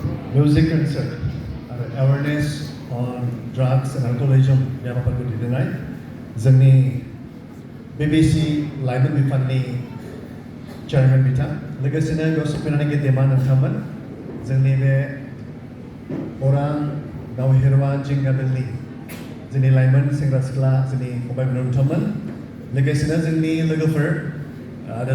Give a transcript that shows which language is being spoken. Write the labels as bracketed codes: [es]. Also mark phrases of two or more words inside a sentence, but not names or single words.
[en] music concert [brx] आरो [en] awareness on drugs and alcoholism [brx] बे हाबाफारिखौ दैदेननाय जोंनि BBC लाइमोन बिफाननि चेयारमेन बिथां लोगोसेनो बेयाव सफैनानै गेदेमा नोंथांमोन जोंनि बे अरां दावहेरवा जिंगाबिलनि जोंनि लाइमोन सेंग्रा सिख्ला जोंनि फंबाय बिनानावमोन लोगोसेनो जोंनि लोगोफोर आरो